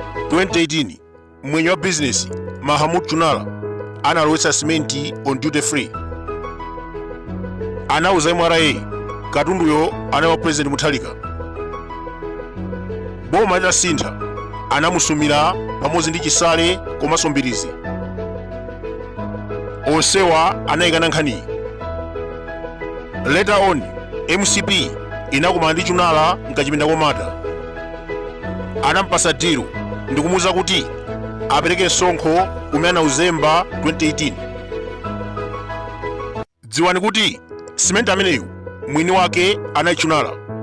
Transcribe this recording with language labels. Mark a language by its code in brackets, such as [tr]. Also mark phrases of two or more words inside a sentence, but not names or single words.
[ny] 2018 mwenye wa business Mahamud Chunala analowesa simenti [en] on duty free. [ny] Anauza MRA katunduyo anawa President Mutharika. Boma litasintha anamusumira pamodzi ndi Chisale komanso Mbirizi. Onsewa anayikana nkhaniyi. [en] Later on, [ny] MCP inakumana ndi Chunala mkachipinda komata. Anampasa dilo ndi kumuwuza kuti apereke msonkho umene anauzemba 2018. Dziwani kuti simenti ameneyu mwini wake anali Chunala.